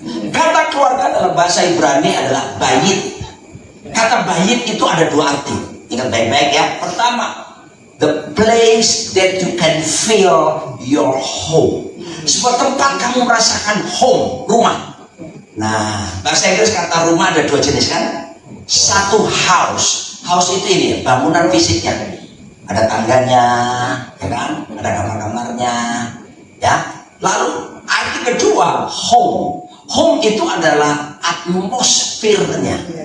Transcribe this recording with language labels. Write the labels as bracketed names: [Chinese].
[Indonesian] Kata keluarga dalam bahasa Ibrani adalah bayit. Kata bayit itu ada dua arti. Ingat baik-baik ya. Pertama, [English] the place that you can feel your home. [Indonesian] Sebuah tempat kamu merasakan home, rumah. Nah, bahasa Inggris kata rumah ada dua jenis kan? Satu house. House itu ini ya, bangunan fisiknya. Ada tangganya, ya kan? Ada kamar-kamarnya, ya. Lalu arti kedua, home. Home itu adalah atmosfernya.